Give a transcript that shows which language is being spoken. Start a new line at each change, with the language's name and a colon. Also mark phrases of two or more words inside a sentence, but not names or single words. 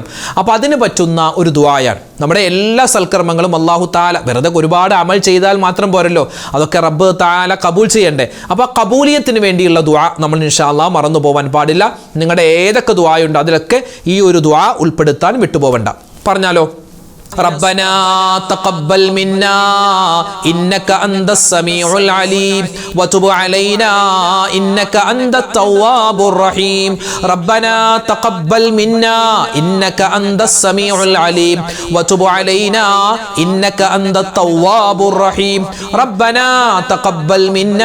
Malayalam: അപ്പോൾ അതിന് പറ്റുന്ന ഒരു ദുആയാണ്. നമ്മുടെ എല്ലാ സൽക്കർമ്മങ്ങളും
Arabic: الله تعالى,
Malayalam: വെറുതെ ഒരുപാട് അമൽ ചെയ്താൽ മാത്രം പോരല്ലോ, അതൊക്കെ
Arabic: رب تعالى
Malayalam: കബൂൽ ചെയ്യണ്ടേ. അപ്പോൾ ആ കബൂലിയത്തിന് വേണ്ടിയുള്ള ദുആ നമ്മൾ
Arabic: إن شاء الله
Malayalam: മറന്നു പോകാൻ പാടില്ല. നിങ്ങളുടെ ഏതൊക്കെ ദുആയുണ്ട് അതിലൊക്കെ ഈ ഒരു ദുആ ഉൾപ്പെടുത്താൻ വിട്ടുപോകണ്ട. പറഞ്ഞാലോ,
Arabic: ربنا تقبل منا إنك أنت السميع العليم وتب علينا إنك أنت التواب الرحيم ربنا تقبل منا إنك أنت السميع العليم وتب علينا إنك أنت التواب الرحيم ربنا تقبل منا